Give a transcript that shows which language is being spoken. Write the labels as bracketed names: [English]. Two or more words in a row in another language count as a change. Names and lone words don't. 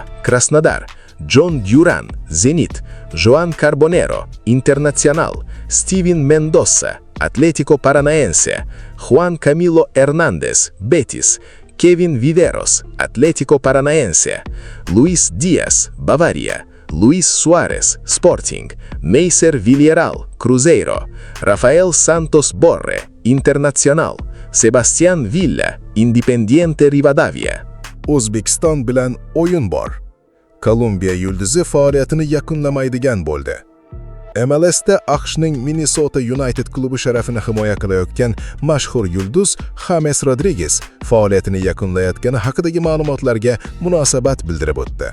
[Uzbek] Krasnodar; John Duran, Zenit; Joan Carbonero, Internacional; Steven Mendoza, Atlético Paranaense; Juan Camilo Hernández, Betis; Kevin Viveros, Atlético Paranaense; Luis Díaz, Bavaria; Luis Suárez, Sporting; Meiser Villarreal, Cruzeiro; Rafael Santos Borre, Internacional; Sebastián Villa, Independiente Rivadavia. O'zbekiston bilan o'yin bor. Kolumbiya yulduzi faoliyatini yakunlamaydigan bo'ldi. MLS'da AQShning Minnesota United klubi sharafini himoya qilayotgan mashhur yulduz James Rodríguez faoliyatini yakunlayotgani haqidagi ma'lumotlarga munosabat bildirib o'tdi.